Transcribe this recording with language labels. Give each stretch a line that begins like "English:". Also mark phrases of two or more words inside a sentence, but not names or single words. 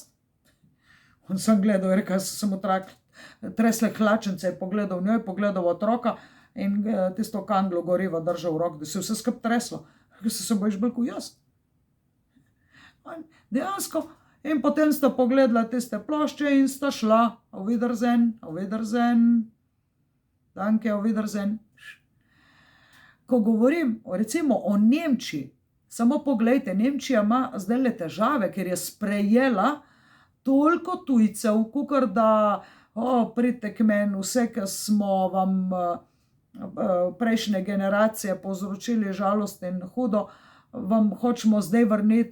Slovenian: On sem gledal, je rekel, sem mu tresle hlačence, je pogledal v njo, je pogledal otroka in tisto kanglo gorivo držal v rok, da se vse skup treslo. Rekel, se bojiš balku jaz. Dejansko. In potem sta pogledala tiste plošče in sta šla.
German: Auf Wiedersehen, auf Wiedersehen. Danke, auf Wiedersehen.
Slovenian: Ko govorim recimo o Nemčiji, samo poglejte, Nemčija ima zdaj le težave, ker je sprejela toliko tujcev, kakor da pridite k meni, vse, ki smo vam prejšnje generacije povzročili žalost in hudo, vam hočemo zdaj vrniti.